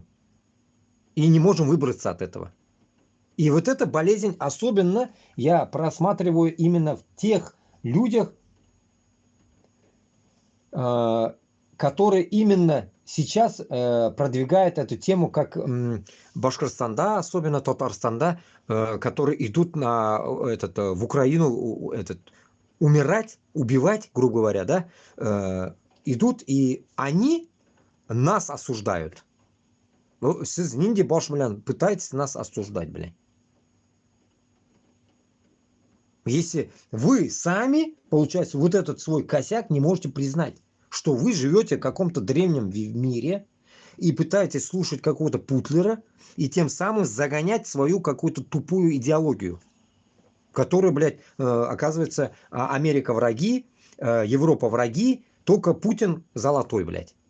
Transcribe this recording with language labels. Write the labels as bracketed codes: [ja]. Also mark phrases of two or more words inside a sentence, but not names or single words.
[ru] И не можем выбраться от этого. И вот эта болезнь особенно я просматриваю именно в тех людях, которые именно сейчас продвигают эту тему, как Башкортостанда, особенно Татарстанда, которые идут в Украину умирать, убивать, грубо говоря, да, идут, и они нас осуждают. [tt] Сіз нинди баш белән [ru] пытаетесь нас осуждать, блядь. Если вы сами, получается, вот этот свой косяк не можете признать, что вы живете в каком-то древнем мире и пытаетесь слушать какого-то Путлера и тем самым загонять свою какую-то тупую идеологию, в которой, блядь, оказывается, Америка враги, Европа враги, только Путин золотой, блядь.